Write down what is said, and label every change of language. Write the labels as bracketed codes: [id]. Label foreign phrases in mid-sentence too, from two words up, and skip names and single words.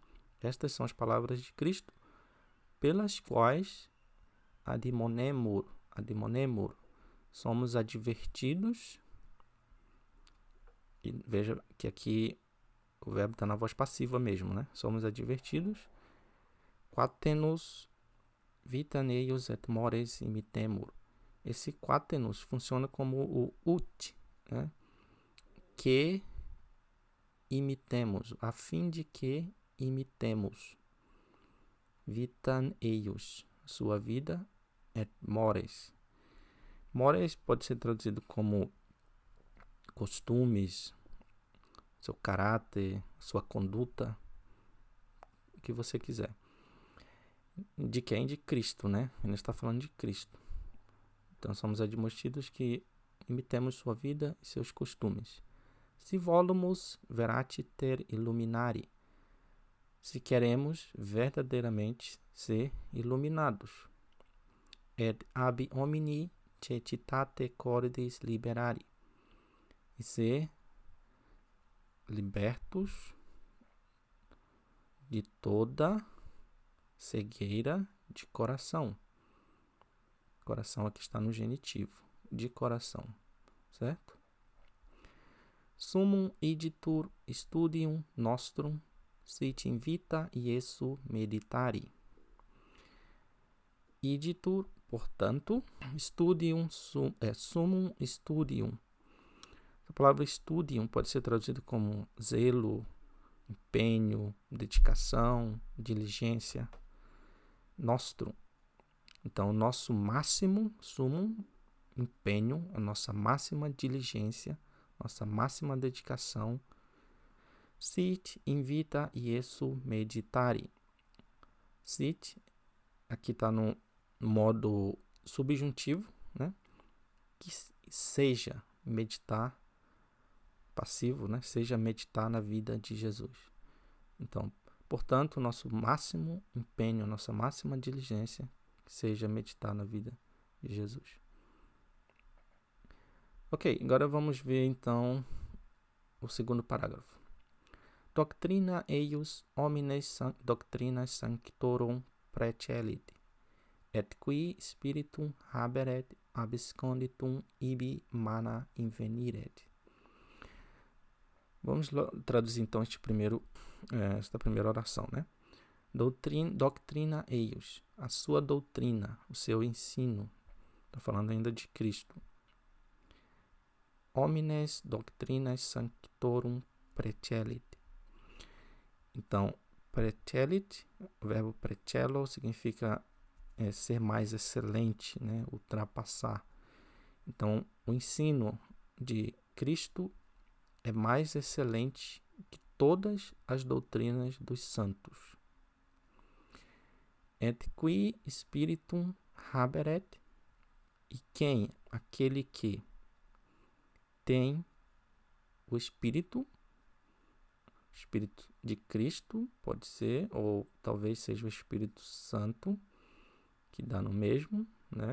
[pt] Estas são as palavras de Cristo, pelas quais admonemur, somos advertidos. E veja que aqui o verbo está na voz passiva mesmo, né? Somos advertidos. [la] Quatenus vitam eius et mores imitemur. [pt] esse quatenus funciona como o ut, né? Que imitemos, a fim de que imitemos. [la] Vitam eius, [pt] sua vida [la] et mores. [pt] Mores pode ser traduzido como costumes, seu caráter, sua conduta, o que você quiser. De quem? De Cristo, né? Ele está falando de Cristo. Então somos admoestidos que imitemos sua vida e seus costumes. [la] Si volumus veratiter illuminari, [pt] se queremos verdadeiramente ser iluminados. [la] Et ab homini cecitate cordis liberari, [pt] e ser libertos de toda cegueira de coração. Coração aqui está no genitivo, de coração, certo? [la] Summum igitur studium nostrum sit invita Iesu meditari. Igitur, portanto, studium, summum studium. [pt] A palavra studium pode ser traduzida como zelo, empenho, dedicação, diligência. [la] Nostrum. [pt] Então, o nosso máximo, summum, empenho, a nossa máxima diligência, nossa máxima dedicação. [la] Sit invita Iesu meditari. Sit, [pt] aqui está no modo subjuntivo, né? Que seja meditar, passivo, né? Seja meditar na vida de Jesus. Então, portanto, o nosso máximo empenho, a nossa máxima diligência, seja meditar na vida de Jesus. Ok, agora vamos ver então o segundo parágrafo. [la] Doctrina eius homines doctrinas sanctorum precelit, et qui spiritum haberet absconditum ibi mana inveniret. [pt] Vamos traduzir então esta primeira oração, né? [la] Doctrina eius, [pt] a sua doutrina, o seu ensino. Está falando ainda de Cristo. [la] Homines doctrinas sanctorum precelit. [pt] Então, precelit, o verbo precello significa ser mais excelente, né? Ultrapassar. Então, o ensino de Cristo é mais excelente que todas as doutrinas dos santos. [la] Et qui spiritum haberet, [pt] e quem? Aquele que tem o Espírito de Cristo, pode ser, ou talvez seja o Espírito Santo, que dá no mesmo, né?